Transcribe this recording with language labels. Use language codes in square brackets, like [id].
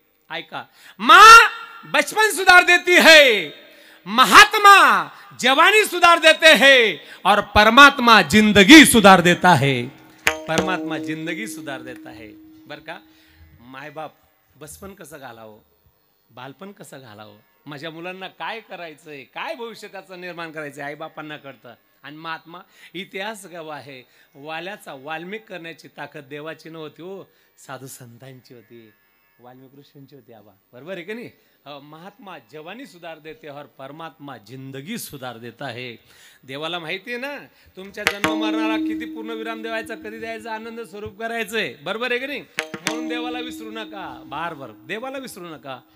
[hi] ऐका, बचपन सुधार देती है, महात्मा जवानी सुधार देते हैं, और परमात्मा जिंदगी सुधार देता है. परमात्मा जिंदगी सुधार देता है. [mr] बर का. मायबाप बचपन कसं घालावं, बालपण कसं घालावं, माझ्या मुलांना काय करायचंय, काय भविष्य त्याचं निर्माण करायचंय, आईबापांना कळतं. आणि महात्मा इतिहास गवा आहे. वाल्याचा वाल्मिक करण्याची ताकद देवाची नव्हती हो, साधू संतांची होती. वाल्मिक ऋषींची होती आबा, बरोबर आहे की नाही? [hi] महात्मा जवानी सुधार देते और परमात्मा जिंदगी सुधार देता है. [mr] देवाला माहिती आहे ना तुमच्या जन्म मरणारा किती पूर्ण विराम द्यायचा, कधी द्यायचा, आनंद स्वरूप करायचंय, बरोबर आहे की नाही? म्हणून देवाला विसरू नका, [hi] बार बार [mr] देवाला विसरू नका.